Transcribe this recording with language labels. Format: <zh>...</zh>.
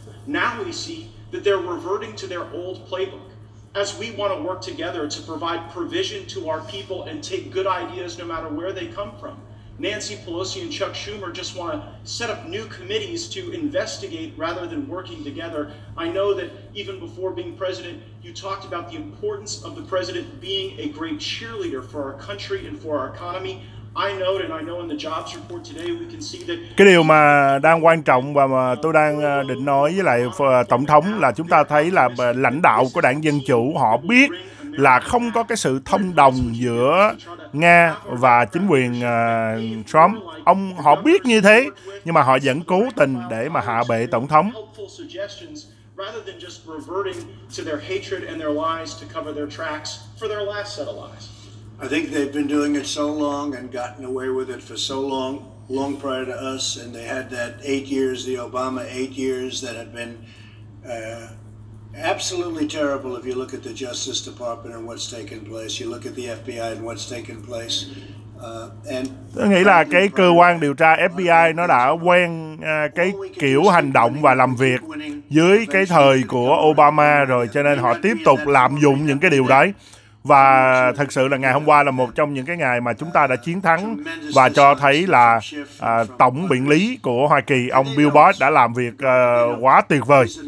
<en>Now we see that they're reverting to their old playbook. As we want to work together to provide provision to our people and take good ideas no matter where they come from, Nancy Pelosi and Chuck Schumer just want to set up new committees to investigate rather than working together. I know that even before being president, you talked about the importance of the president being a great cheerleader for our country and for our economy. I know, and I know in the jobs report today we can see that.</en> <vi>Cái điều mà đang quan trọng và mà tôi đang định nói với lại Tổng thống là chúng ta thấy là lãnh đạo của đảng Dân Chủ họ biết là không có cái sự thông đồng giữa Nga và chính quyền Trump. Họ biết như thế, nhưng mà họ vẫn cố tình để mà hạ bệ Tổng thống.</vi> <en>Rather than just reverting to their hatred and their lies to cover their tracks for their last set of lies. I think they've been doing it so long and gotten away with it for so long prior to us, and they had that 8 years, the Obama 8 years that had been absolutely terrible. If you look at the Justice Department and what's taken place, you look at the FBI and what's taken place.</en> <vi>Tôi nghĩ là cái cơ quan điều tra FBI nó đã quen cái kiểu hành động và làm việc dưới cái thời của Obama rồi, cho nên họ tiếp tục lạm dụng những cái điều đấy. Và thật sự là ngày hôm qua là một trong những cái ngày mà chúng ta đã chiến thắng và cho thấy là Tổng biện lý của Hoa Kỳ, ông Bill Barr đã làm việc quá tuyệt vời.</vi>